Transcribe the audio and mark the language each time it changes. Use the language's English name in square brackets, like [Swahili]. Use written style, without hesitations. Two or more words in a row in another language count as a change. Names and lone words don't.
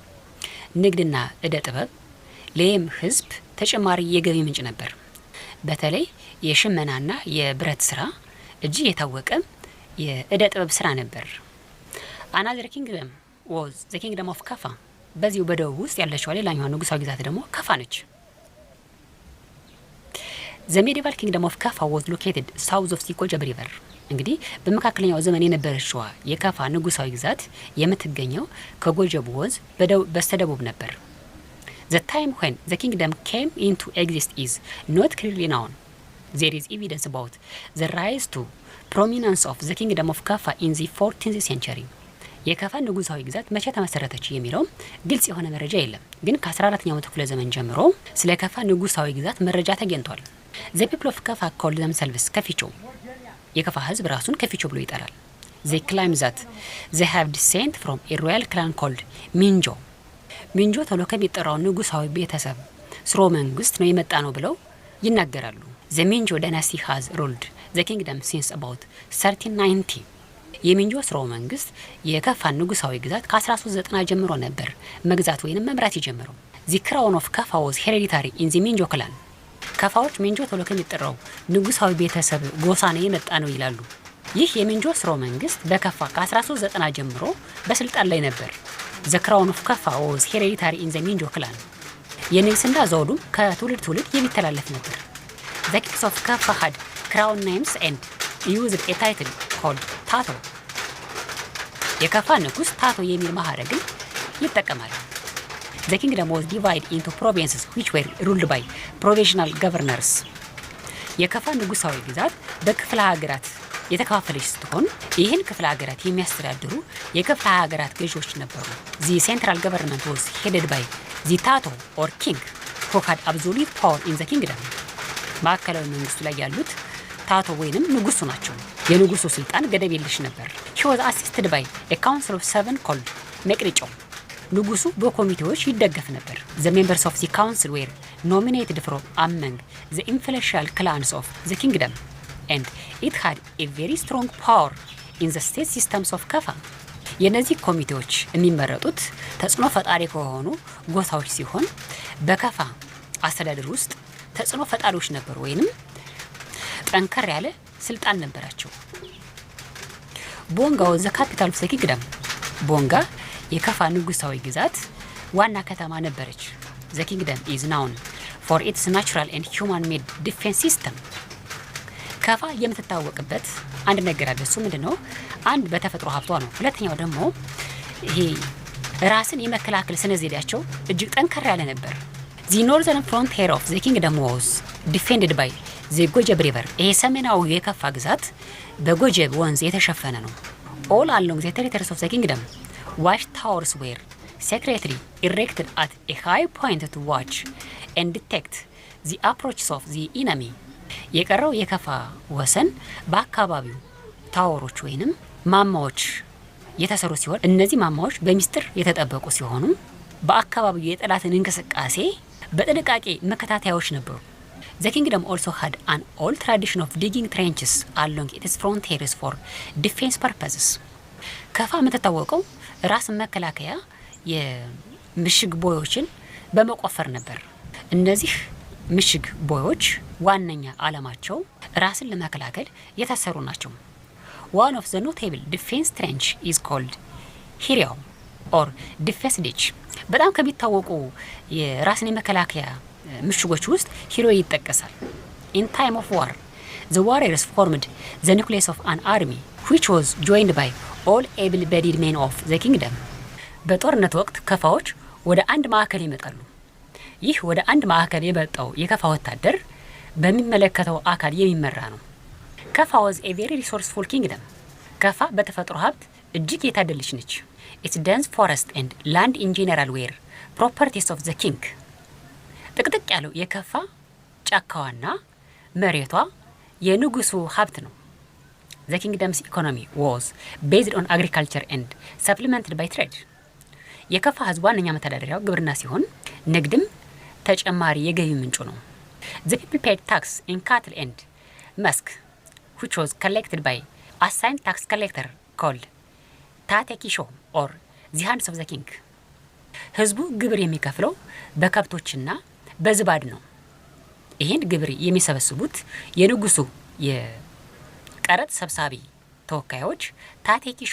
[Amharic] ንግድና እደ ጥበብ ለየም ህዝብ ተጨማሪ የገቢ ምንጭ ነበር። በተለይ የሽመናና የብረት ስራ እጅግ የታወቀ የእደ ጥበብ ስራ ነበር። [English] Another kingdom was the kingdom of Kaffa. [Amharic] በዚሁ በደቡብ ውስጥ ያለችው ሌላኛው ንጉሳዊ ግዛት ደግሞ ካፋ ነች። [English] The medieval kingdom of Kaffa was located south of the Gojab river. [Amharic] እንግዲህ በመካከለኛው ዘመን የነበረችው የካፋ ንጉሳዊ ግዛት የምትገኘው ከጎጀብ ወንዝ በስተደቡብ ነበር። [English] The time when the kingdom came into existence is not clearly known. There is evidence about the rise to prominence of the kingdom of Kaffa in the 14th century. [Amharic] የካፋ ንጉሳዊ ግዛት መቼ ተመሰረተች የሚለው ግልጽ የሆነ መረጃ የለም። ግን ከ14ኛው ክፍለ ዘመን ጀምሮ ስለ ካፋ ንጉሳዊ ግዛት መረጃ ተገኝቷል። [English] The people of Kaffa called themselves Kaficho. [Amharic] የካፋ ህዝብ ራሱን ከፊቾ ብሎ ይጠራል። [English] They claim that they have descent from a royal clan called Minjo. [Amharic] ሚንጆ ተብሎ ከሚጠራው ንጉሳዊ ቤተሰብ ስርወ መንግስት ነው የመጣ ነው ብለው ይናገራሉ። [English] The Minjo dynasty has ruled the kingdom since about 1390. [Amharic] የሚንጆ ስርወ መንግስት የካፋ ንጉሳዊ ግዛት ከ1390 ጀምሮ ነበር መግዛት ወይንም መምራት የጀመረው። [English] The crown of Kaffa was hereditary in the Minjo clan. [Amharic] ካፋዎች ሚንጆ ተብሎ ከሚጠራው ንጉሳዊ ቤተሰብ ጎሳ ነው የመጣ ነው ይላሉ። ይህ የሚንጆ ስርወ መንግስት በካፋ ከ1390 ጀምሮ በስልጣን ላይ ነበር። [English] The crown of Kaffa was hereditary in the Minjo clan. [Amharic] የንግስና ዘውዱም ከትውልድ ትውልድ የሚተላለፍ ነበር። [English] The kings of Kaffa had crown names and used a title called Tato. [Amharic] የካፋ ንጉስ ታቶ የሚል ማዕረግን ይጠቀማል። [English] The kingdom was divided into provinces which were ruled by provincial governors. [Amharic] የካፋ ንጉሳዊ ግዛት በክፍለ ሀገራት የተከፋፈለች ስትሆን ይህን ክፍለ ሀገራት የሚያስተዳድሩ የክፍለ ሀገራት ገዢዎች ነበሩ። [English] The central government was headed by the Tato or king who had absolute power in the kingdom. [Amharic] ማዕከላዊ መንግስቱ ላይ ያሉት ታቶ ወይንም ንጉሱ ናቸው። የንጉሱ ስልጣን ገደብ የለሽ ነበር። [English] He was assisted by a council of 7 called [Amharic] መቅረጫው ንጉሱ በኮሚቴዎች ይደገፍ ነበር። [English] The members of the council were nominated from among the influential clans of the kingdom and it had a very strong power in the state systems of ከፋ። [Amharic] የነዚህ ኮሚቴዎች የሚመረጡት ተጽዕኖ ፈጣሪ ከሆኑ ጎሳዎች ሲሆን በከፋ አስተዳደር ውስጥ ተጽዕኖ ፈጣሪዎች ነበሩ ወይንም ጠንከር ያለ ስልጣን ነበራቸው። [English] ቦንጋ was the capital of the kingdom. [Amharic] ቦንጋ የከፋ ንጉሳዊ ግዛት ዋና ከተማ ነበረች። [English] The kingdom is known for its natural and human-made defense system. [Amharic] ከፋ የምትታወቅበት አንድ ነገር አለ። እሱ ምንድነው? አንድ በተፈጥሮ ሀብቷ ነው። ሁለተኛው ደግሞ ይሄ ራስን የመከላከል ስነ ዘዴያቸው እጅግ ጠንከር ያለ ነበር። [English] The northern frontier of the kingdom was defended by the ጎጀብ river. [Amharic] ይሄ ሰሜናዊ የከፋ ግዛት በጎጀብ ወንዝ የተሸፈነ ነው። [English] All along the territories of the kingdom, watch towers were secretly erected at a high point to watch and detect the approaches of the enemy. [Amharic] የቀረው የከፋ ወሰን በአካባቢው ታወሮች ወይንም ማማዎች የተሰሩ ሲሆን እነዚህ ማማዎች በሚስጥር የተጠበቁ ሲሆኑ በአካባቢው የጠላትን እንቅስቃሴ በጥንቃቄ መከታተያዎች ነበሩ። [English] The kingdom also had an old tradition of digging trenches along its frontiers for defense purposes. [Amharic] ከፋ የምትታወቀው ራስን መከላከያ የምሽግ ቦዮችን በመቆፈር ነበር። እነዚህ ምሽግ ቦዮች ዋነኛ ዓላማቸው ራስን ለመከላከል የተሰሩ ናቸው። [English] One of the notable defense trench is called Hiriao or defense ditch. [Amharic] በጣም ከሚታወቁ የራስን የመከላከያ ምሽጎች ውስጥ ሂሮ ይጠቀሳል። [English] In time of war, the warriors formed the nucleus of an army which was joined by all able-bodied men of the kingdom. [Amharic] በጦርነት ወቅት ከፋዎች ወደ አንድ ማዕከል ይመጣሉ። ይህ ወደ አንድ ማዕከል የመጣው የከፋ ወታደር በሚመለከተው አካል የሚመራ ነው። [English] ከፋ was a very resourceful kingdom. [Amharic] ከፋ በተፈጥሮ ሀብት እጅግ የታደለች ነች። [English] Its dense forest and land in general were properties of the king. [Amharic] ጥቅጥቅ ያለው የከፋ ጫካዋና መሬቷ የንጉሱ ሀብት ነው። [English] The kingdom's economy was based on agriculture and supplemented by trade. [Amharic] የከፋ ህዝብ ዋነኛ መተዳደሪያው ግብርና ሲሆን ንግድም ተጨማሪ የገቢ ምንጩ ነው። [English] The people paid tax in cattle and musk, which was collected by assigned tax collector called ታቴኪሾ or the hands of the king. [Amharic] ህዝቡ ግብር የሚከፍለው በከብቶችና በዝባድ ነው። ይህን ግብር የሚሰበስቡት የንጉሱ የቀረጥ ሰብሳቢ ተወካዮች ታቴኪሾ